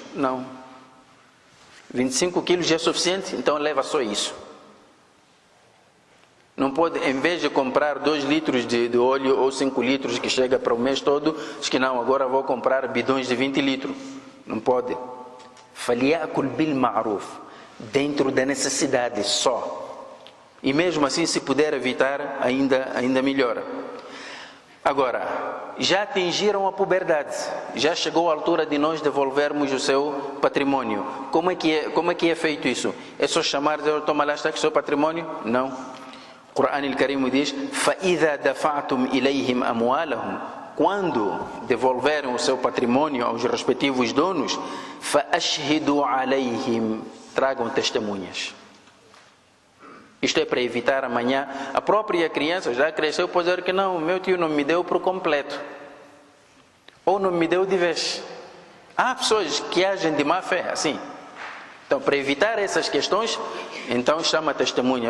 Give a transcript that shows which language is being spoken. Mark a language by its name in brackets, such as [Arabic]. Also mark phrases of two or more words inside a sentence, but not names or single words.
[Portuguese] Não. 25 quilos já é suficiente, então leva só isso. Não pode, em vez de comprar 2 litros de óleo ou 5 litros que chega para o mês todo, diz que não, agora vou comprar bidões de 20 litros. Não pode. [Arabic] فَلْيَأْكُلْ بِالْمَعْرُوفِ, [Portuguese] dentro da necessidade só. E mesmo assim, se puder evitar, ainda melhor. Agora, já atingiram a puberdade, já chegou a altura de nós devolvermos o seu patrimônio. Como é que é feito isso? É só chamar, toma lá, está aqui o seu patrimônio? Não. O Corão Al-Karim diz: [Arabic] فَإِذَا دَفَعْتُمْ إِلَيْهِمْ أَمْوَالَهُمْ, [Portuguese] quando devolverem o seu patrimônio aos respectivos donos, [Arabic] فَأَشْهِدُوا عَلَيْهِمْ, [Portuguese] tragam testemunhas. Isto é para evitar amanhã, a própria criança já cresceu, pode dizer que não, meu tio não me deu por completo, ou não me deu de vez. Há pessoas que agem de má fé, assim. Então, para evitar essas questões, então chama a testemunha.